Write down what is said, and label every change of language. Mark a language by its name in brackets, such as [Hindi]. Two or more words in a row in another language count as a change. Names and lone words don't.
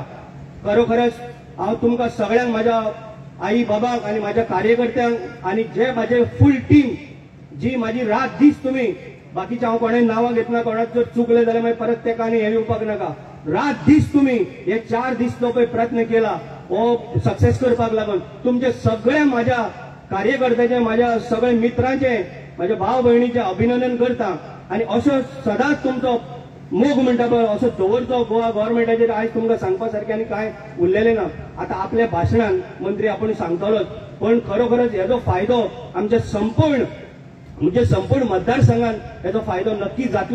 [Konkani] खरोखरच हांव तुमकां सगळ्यांक म्हाज्या आई बाबाक आणि माझ्या कार्यकर्त्यांक आणि जे माझे [English] full team [Konkani] जी माझी रात दीस तुम्ही बाकीचे हांव कोणें नांवां घेतना कोणाक जर चुकले जाल्यार मागीर परत तेका आनी हे येवपाक नाका. रात दीस तुम्ही हे 4 दीस जो पळय प्रयत्न केला हो सक्सेस करपाक लागून तुमचे सगळे माझ्या कार्यकर्त्याचे माझ्या सगळे मित्रांचे माझ्या भाव भयणीचे अभिनंदन करता. आणि असो सदांच तुमचो मोग म्हणटा पळय असो दवरचो गोवा गव्हर्नमेंटाचेर. आयज तुमकां सांगपा सारकें आनी कांय उरलेलें ना. आता आपल्या भाशणान मंत्री आपूण सांगतलोच पण खरोखरच हेजो फायदो आमच्या संपूर्ण मतदारसंघात हेजो फायदो नक्की जातलो.